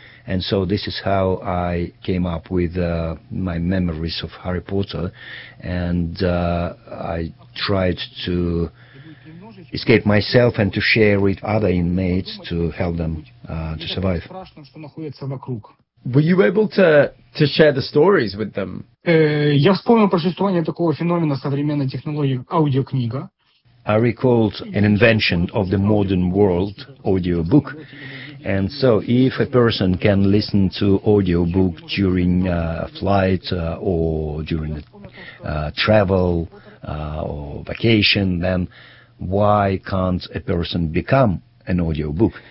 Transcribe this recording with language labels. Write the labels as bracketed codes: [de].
[en] And so this is how I came up with my memories of Harry Potter, and I tried to escape myself and to share with other inmates to help them to survive. Were you able to share the stories with them? [ru] Я вспомнил про существование такого феномена современной технологии аудиокнига. [en] I recalled an invention of the modern world, audiobook. And so if a person can listen to audiobook during flight or during travel or vacation, then why can't a person become an audiobook?